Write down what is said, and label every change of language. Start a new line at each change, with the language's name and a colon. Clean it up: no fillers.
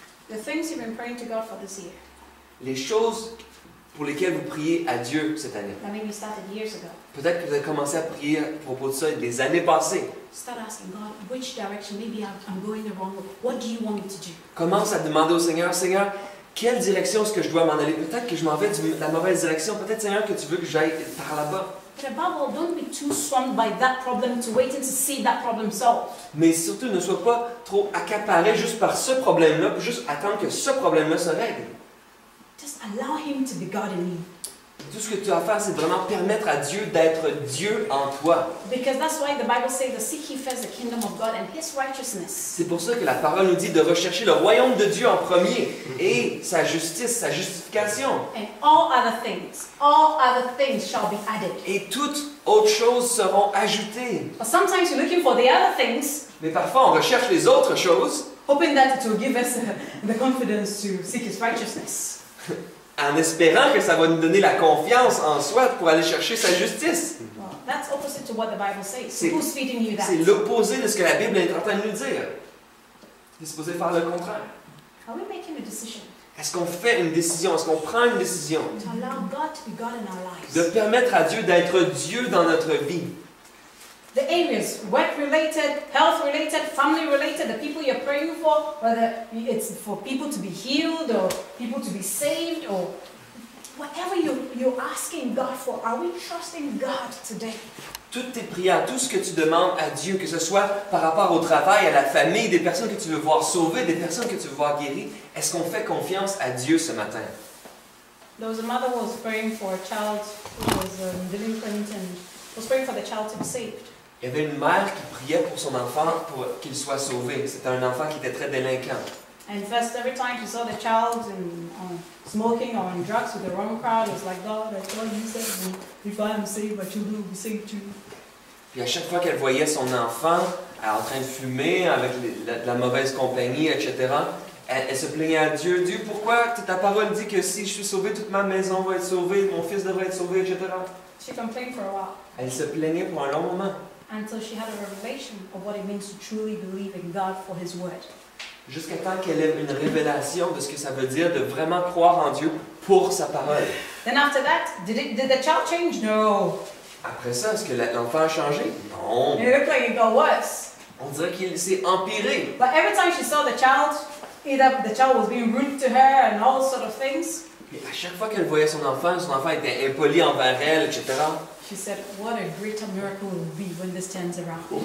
English: The things you've been praying to God for this year,
French: Les choses pour lesquelles vous priez à Dieu cette année.
English: that maybe started years ago.
French: Peut-être que vous avez commencé à prier à propos de ça des années passées.
English: Start asking God, which direction? Maybe I'm going the wrong way. What do you want me to do?
French: Commence à demander au Seigneur, Seigneur, quelle direction est-ce que je dois m'en aller? Peut-être que je m'en vais dans la mauvaise direction. Peut-être, Seigneur, que tu veux que j'aille par là-bas.
English: But above all, don't be too swamped by that problem to waiting to see that problem solved.
French: Mais surtout, ne sois pas trop accaparé juste par ce problème-là, puis juste attendre que ce problème-là se règle.
English: Just allow Him to be God in you.
French: Tout ce que tu as à faire, c'est vraiment permettre à Dieu d'être Dieu en toi.
English: Because that's why the Bible says to seek ye first the kingdom of God and His righteousness.
French: C'est pour ça que la parole nous dit de rechercher le royaume de Dieu en premier et sa justice, sa justification.
English: And all other things shall be added.
French: Et toutes autres choses seront ajoutées.
English: But sometimes you're looking for the other things,
French: Mais parfois, on recherche les autres choses
English: hoping that it will give us the confidence to seek His righteousness.
French: en espérant que ça va nous donner la confiance en soi pour aller chercher sa justice.
English: Well, that's opposite to what the Bible says. So
French: C'est-
English: who's feeding you that?
French: C'est l'opposé de ce que la Bible est en train de nous dire. Il est supposé faire le contraire.
English: Are we making a decision
French: Est-ce qu'on fait une décision? Est-ce qu'on prend une décision
English: to allow God to be God in our
French: de
English: lives?
French: permettre à Dieu d'être Dieu dans notre vie?
English: The areas, work-related, health-related, family-related, the people you're praying for, whether it's for people to be healed or people to be saved or whatever you're asking God for, are we trusting God today?
French: Toutes tes prières, tout ce que tu demandes à Dieu, que ce soit par rapport au travail, à la famille, des personnes que tu veux voir sauvées, des personnes que tu veux voir guéries, est-ce qu'on fait confiance à Dieu ce matin?
English: There was a mother who was praying for a child who was delinquent and was praying for the child to be saved.
French: Il y avait une mère qui priait pour son enfant pour qu'il soit sauvé. C'était un enfant qui était très délinquant.
English: And first, every time she saw the child smoking or on drugs with the wrong crowd, it was like, God, I thought you said, if I am saved, my children will be saved too.
French: Puis à chaque fois qu'elle voyait son enfant en train de fumer avec la mauvaise compagnie, etc., elle se plaignait à Dieu. Dieu, pourquoi ta parole dit que si je suis sauvé, toute ma maison va être sauvée, mon fils devrait être sauvé, etc.
English: She complained for a while
French: Elle se plaignait pour un long moment.
English: until she had a revelation of what it means to truly believe in God for His word.
French: Jusqu'à temps qu'elle ait une révélation de ce que ça veut dire de vraiment croire en Dieu pour sa parole.
English: Then after that, did the child change? No.
French: Après ça, est-ce que l'enfant a changé? Non.
English: It looked like it got worse.
French: On dirait qu'il s'est empiré.
English: But every time she saw the child, either the child was being rude to her and all sort of things,
French: Et à chaque fois qu'elle voyait son enfant était impoli envers elle, etc.
English: she said, what a greater miracle it will be when this turns around.